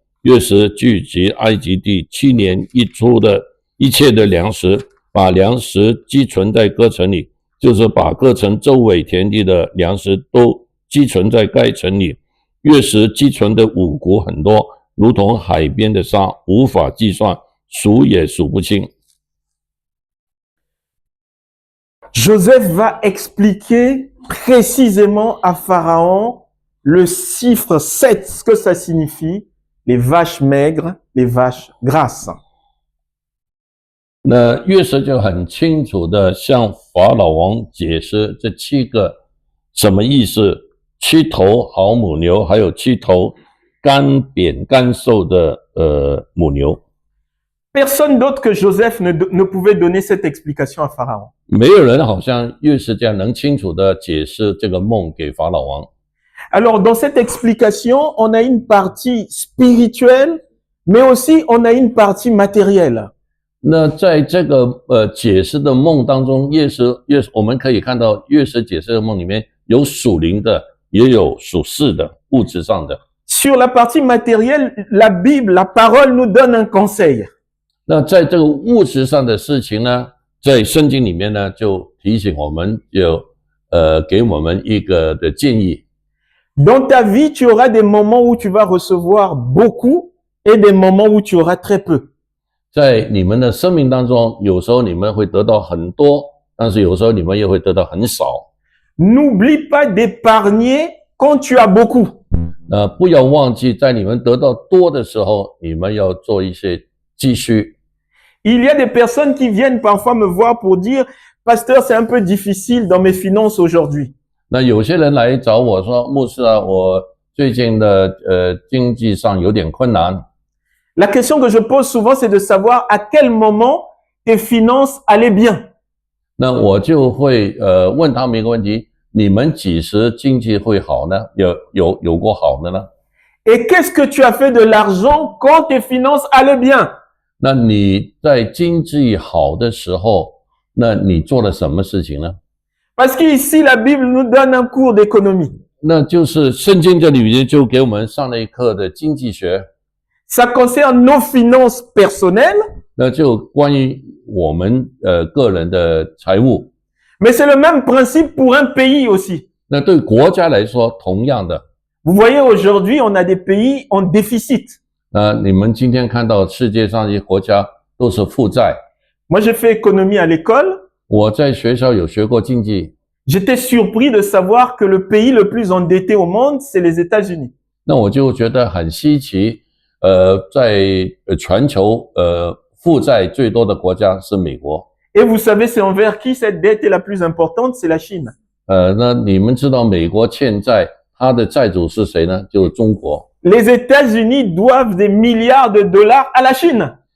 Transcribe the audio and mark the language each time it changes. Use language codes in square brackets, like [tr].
[zh] 约瑟聚集埃及地7年一出的一切的粮食，把粮食积存在各城里，就是把各城周围田地的粮食都积存在该城里。约瑟积存的五谷很多，如同海边的沙，无法计算，数也数不清。 [fr] Joseph va expliquer précisément à Pharaon le chiffre 7, ce que ça signifie, les vaches maigres, les vaches grasses. [zh] 那约瑟就很清楚的向法老王解释这7个什么意思，7头好母牛，还有7头干扁干瘦的母牛。 [fr] Personne d'autre que Joseph ne pouvait donner cette explication à Pharaon. [zh] 没有人好像约瑟这样能清楚的解释这个梦给法老王。 [fr] Alors, dans cette explication, on a une partie spirituelle, mais aussi on a une partie matérielle. [zh] 那在这个解释的梦当中，我们可以看到约瑟解释的梦里面有属灵的，也有属世的，物质上的。 [fr] Sur la partie matérielle, la Bible, la parole nous donne un conseil. [zh] 那在这个物质上的事情呢，在圣经里面呢，就提醒我们，给我们一个的建议。 [fr] Dans ta vie, tu auras des moments où tu vas recevoir beaucoup et des moments où tu auras très peu. [zh] 在你们的生命当中，有时候你们会得到很多，但是有时候你们也会得到很少。 [fr] N'oublie pas d'épargner quand tu as beaucoup. [zh] 不要忘记，在你们得到多的时候，你们要做一些积蓄。 [fr] Il y a des personnes qui viennent parfois me voir pour dire, Pasteur, c'est un peu difficile dans mes finances aujourd'hui. [zh] 那有些人来找我说，牧师啊，我最近的经济上有点困难。 [fr] La question que je pose souvent, c'est de savoir à quel moment tes finances allaient bien. [zh] 那我就会问他们一个问题：你们几时经济会好呢？有过好的呢？ [fr] Et qu'est-ce que tu as fait de l'argent quand tes finances allaient bien? [zh] 那你在经济好的时候，那你做了什么事情呢？ [fr] Parce qu'ici, la Bible nous donne un cours d'économie. [zh] 那就是圣经这里面就给我们上了一课的经济学。 [fr] Ça concerne nos finances personnelles. [zh] 那就关于我们个人的财务。 [fr] Mais c'est le même principe pour un pays aussi. [zh] 那对国家来说，同样的。 [fr] Vous voyez, aujourd'hui, on a des pays en déficit. [zh] 那你们今天看到世界上一些国家都是负债。 [fr] Moi, j'ai fait économie à l'école. [zh] 我在学校有学过经济， [fr] J'étais surpris de savoir que le pays le plus endetté au monde, c'est les États-Unis. [zh] 那我就觉得很稀奇。在全球负债最多的国家是美国。 [fr] Et vous savez, c'est envers qui cette dette est la plus importante? C'est la Chine. [zh] 那你们知道美国欠债，它的债主是谁呢？就是中国。 [fr] Les États-Unis doivent des milliards de dollars à la Chine.